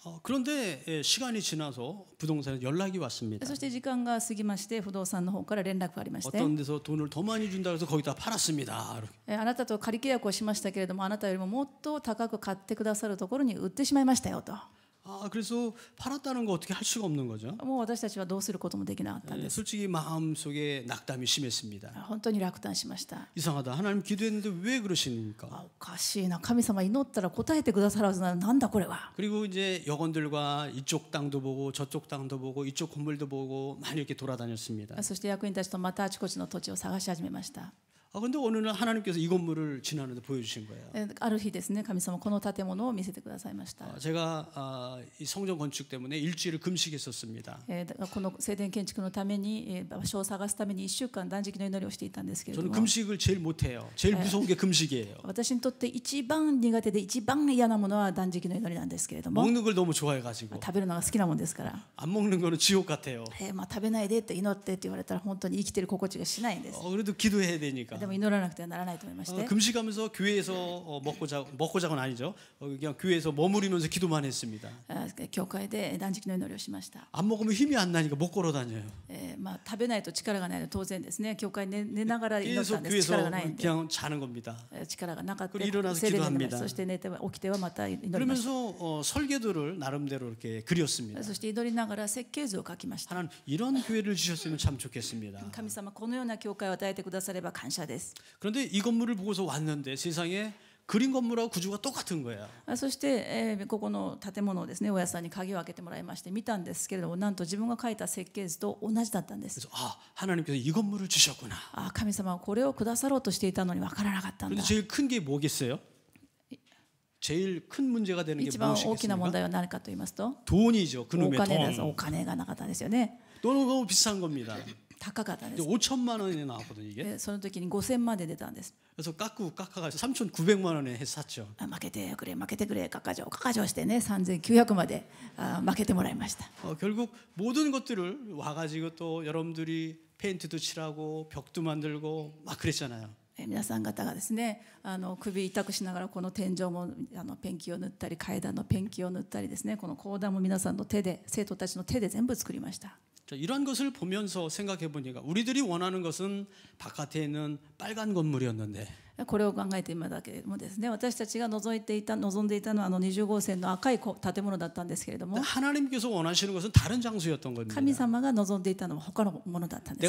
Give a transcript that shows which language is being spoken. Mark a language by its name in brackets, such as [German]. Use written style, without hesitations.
[Korean] 그런데 시간이 지나서 부동산에 연락이 왔습니다. [Japanese] そして時間が過ぎまして不動産の方から連絡がありまして、 [Korean] 어떤 데서 돈을 더 많이 준다 해서 거기다 팔았습니다. [Japanese] あなたと仮契約をしましたけれども、あなたよりももっと高く買ってくださるところに売ってしまいましたよと。 [Korean] 그래서 팔았다는 거 어떻게 할 수가 없는 거죠. [Japanese] もう私たちはどうすることもできなかったんです。 [Korean] 솔직히 마음속에 낙담이 심했습니다. [Japanese] 本当に落胆しました。 [Korean] 이상하다. 하나님 기도했는데 왜 그러십니까? [Japanese] おかしいな、神様祈ったら答えてくださるはずなのになんだこれは。 [Korean] 그리고 이제 여건들과 이쪽 땅도 보고 저쪽 땅도 보고 이쪽 건물도 보고 많이 이렇게 돌아다녔습니다. [Japanese] そして役員たちとまたあちこちの土地を探し始めました。 [Korean] 근데 어느 날 하나님께서 이 건물을 지나는데 보여주신 거예요. [Japanese] ある日ですね、神様この建物を見せてくださいました。 [Korean] 제가 이 성전 건축 때문에 일주일을 금식했었습니다. [Japanese] この聖殿建築のために場所を探すために1週間断食の祈りをしていたんですけれど [Korean] 저는 [Japanese] も、 [Korean] 금식을 제일 못해요. 제일 무서운 게 금식이에요. [Japanese] 私にとって一番苦手で一番嫌なものは断食の祈りなんですけれども、 [Korean] 먹는 걸 너무 좋아해가지고 [Japanese] 食べるのが好きなもんですから、 [Korean] 안 먹는 거는 지옥 같아요. [Japanese] 食べないでって祈ってって言われたら本当に生きてる心地がしないんです。 [Korean] 그래도 기도해야 되니까. [Japanese] でも祈らなくてはならないと思いまして、 [Korean] 금식하면서 교회에서 먹고 자고는 아니죠. 그냥 교회에서 머무르면서 기도만 했습니다. [Japanese] 教会で断食の祈りをしました。 [Korean] 안 먹으면 힘이 안 나니까 못 걸어 다녀요. [Japanese] 食べないと力がないので当然ですね。教会に寝ながら祈ったん [Korean] 계속 [Japanese] です。力 [Korean] 교회에서 [Japanese] がないんで [Korean] 그냥 자는 겁니다. [Japanese] 力がなかった。 [Korean] 그리고 일어나서 [Japanese] 聖殿で祈り [Korean] 기도합니다. [Japanese] そして寝て起きてはまた祈りました。 [Korean] 그러면서 설계도를 나름대로 이렇게 그렸습니다. [Japanese] そして祈りながら設計図を描きました。 [Korean] 하나님 이런 교회를 주셨으면 참 좋겠습니다. [Japanese] 神様このような教会を与えてくだされば感謝です。 [Korean] 그런데 이 건물을 보고서 왔는데 세상에 그린 건물하고 구조가 똑같은 거예요. [Japanese] そして、ここの建物をですね、大家さんに鍵を開けてもらいまして見たんですけれども、なんと自分が書いた設計図と同じだったんです。 [Korean] 그래서 하나님께서 이 건물을 주셨구나. [Japanese] 神様はこれをくださろうとしていたのに分からなかったん [Korean] 그런데 [Japanese] だ。 [Korean] 제일 큰 게 뭐겠어요? 제일 큰 문제가 되는 게 [Japanese] 一番大きな問 [Korean] 무엇이겠습니까? [Japanese] 題は何かと言いますと、 [Korean] 돈이죠. [Japanese] お [Korean] 그놈의 [Japanese] 金です。 [Korean] 돈. [Japanese] お金がなかったんですよね。 [Korean] 너무 비싼 겁니다. [Japanese] 高かったんで [Korean] 이제 [Japanese] す。 [Korean] 5천만 원이 나왔거든요 이게. [Japanese] その時に5000万で出たんです。 [Korean] 그래서 깎아가지고 3,900만 원에 해서 샀죠. [Japanese] 負けてくれ負けてくれ、価格してね3900まで負けてもらいました。 [Korean] 결국 모든 것들을 와가지고 또 여러분들이 페인트도 칠하고 벽도 만들고 막 그랬잖아요. [Japanese] 皆さん方がですね、首痛くしながらこの天井もペンキを塗ったり、階段のペンキを塗ったりですね、この講談も皆さんの手で、生徒たちの手で全部作りました。 [Korean] 이런 것을 보면서 생각해 보니까 우리들이 원하는 것은 바깥에 있는 빨간 건물이었는데 [Japanese] これを考えてみただけでもですね、私たちが望んでいたのは20号線の赤い建物だったんですけれども、 [Korean] 하나님께서 원하시는 것은 다른 장소였던 겁니다. [Japanese] 神様が望んでいたのは他のものだったんで